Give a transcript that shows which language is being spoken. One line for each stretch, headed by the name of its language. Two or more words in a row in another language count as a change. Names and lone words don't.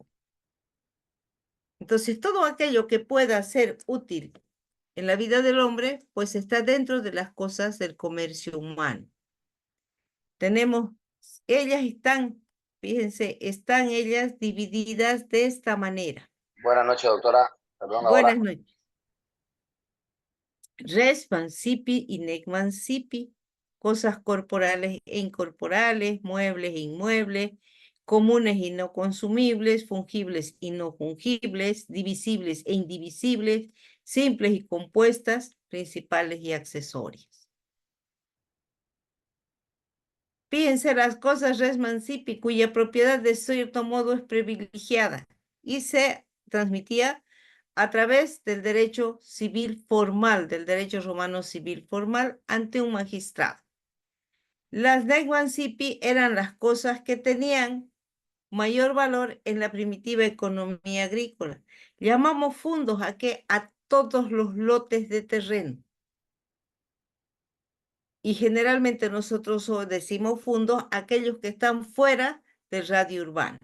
Spanish: Entonces, todo aquello que pueda ser útil en la vida del hombre, pues está dentro de las cosas del comercio humano. Tenemos, ellas están, fíjense, están ellas divididas de esta manera. Buenas noches, doctora. Perdón la hora. Buenas noches.
Latin: Res mancipi y nec mancipi,
Spanish: cosas corporales e incorporales, muebles e inmuebles, comunes y no consumibles, fungibles y no fungibles, divisibles e indivisibles, simples y compuestas, principales y accesorias. Fíjense las cosas
Latin: res mancipi,
Spanish: cuya propiedad de cierto modo es privilegiada y se transmitía a través del derecho civil formal, del derecho romano civil formal ante un magistrado. Las
Latin: nec mancipi
Spanish: eran las cosas que tenían mayor valor en la primitiva economía agrícola. Llamamos fundos a todos los lotes de terreno. Y generalmente nosotros decimos fundos aquellos que están fuera del radio urbano.